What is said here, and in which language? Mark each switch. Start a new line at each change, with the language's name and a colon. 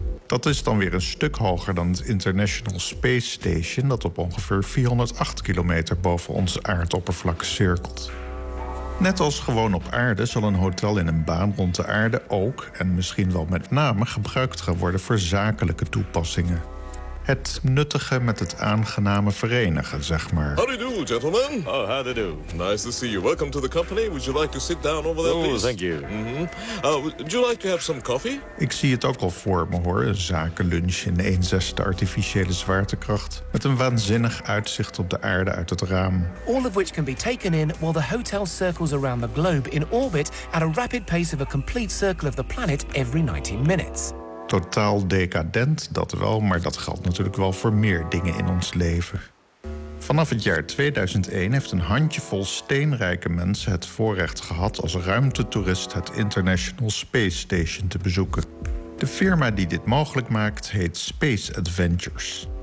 Dutch: Dat is dan weer een stuk hoger dan het International Space Station dat op ongeveer 408 kilometer boven ons aardoppervlak cirkelt. Net als gewoon op aarde zal een hotel in een baan rond de aarde ook, en misschien wel met name, gebruikt gaan worden voor zakelijke toepassingen. Het nuttige met het aangename verenigen, zeg maar.
English: How do you do, gentlemen? Oh, how do you do? Nice to see you. Welcome to the company. Would you like to sit down over there, please? Oh, thank you. Mm-hmm. Would you like to have some coffee?
Dutch: Ik zie het ook al voor me, hoor. Een zakenlunch in 1/6 artificiële zwaartekracht. Met een waanzinnig uitzicht op de aarde uit het raam.
English: All of which can be taken in while the hotel circles around the globe in orbit at a rapid pace of a complete circle of the planet every 19 minutes.
Dutch: Totaal decadent, dat wel, maar dat geldt natuurlijk wel voor meer dingen in ons leven. Vanaf het jaar 2001 heeft een handjevol steenrijke mensen het voorrecht gehad als ruimtetoerist het International Space Station te bezoeken. De firma die dit mogelijk maakt heet Space Adventures.